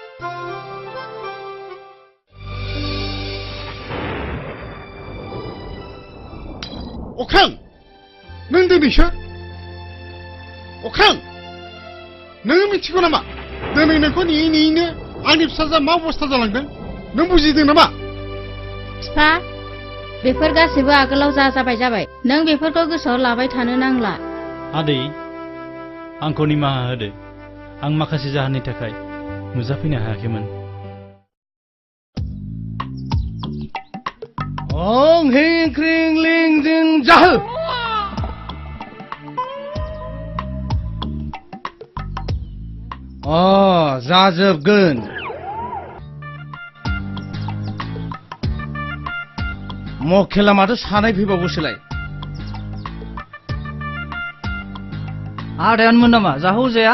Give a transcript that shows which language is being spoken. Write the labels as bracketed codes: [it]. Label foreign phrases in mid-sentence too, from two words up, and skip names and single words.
[brx] अख्रां नों दिनैसो अख्रां नोङो मिथिगौ नामा दिनै नोंखौ नेयैनो आंनि फिसाजोआ मा अबस्था जालांदों नों बुजिदों नामा बिफा बेफोर गासैबो आगोलाव जाबाय नों बेफोरखौ गोसोआव लाबाय थानो नांला आदै आंखौ निमाहा होदो आं माखासे जाहोननि थाखाय नुजाफैनो हायाखैमोन Ong hing kring ling jing jah. Oh, जाजोबगोन. मखेला माथो सानाय फैबावोसोलाय. आदायानोमोन नामा जाहौ जाया?